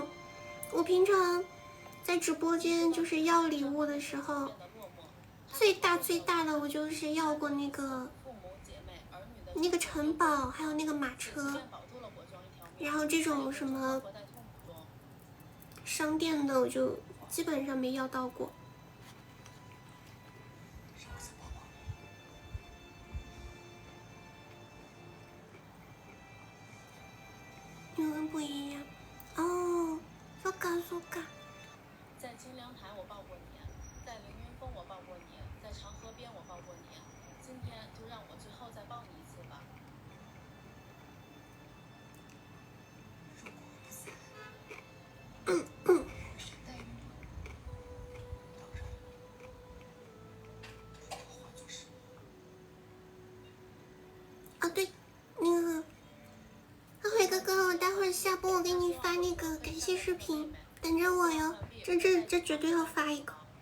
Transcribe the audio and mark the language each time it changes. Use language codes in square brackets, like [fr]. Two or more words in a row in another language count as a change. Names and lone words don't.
[zh] 我平常在直播間就是要禮物的時候，最大的我就是要過那個城堡，還有那個馬車，然後這種什麼商店的我就基本上沒要到過。英文不一樣哦， [ja] そうかそうか。 [zh] 在清涼台我抱過你，在凌雲峰我抱過你，在長河邊我抱過你，今天就讓我最後再抱你一次吧。哦对，那個阿輝哥哥，我待會兒下播我給你發那個感謝視頻，等着我喲，這絕對要發一個。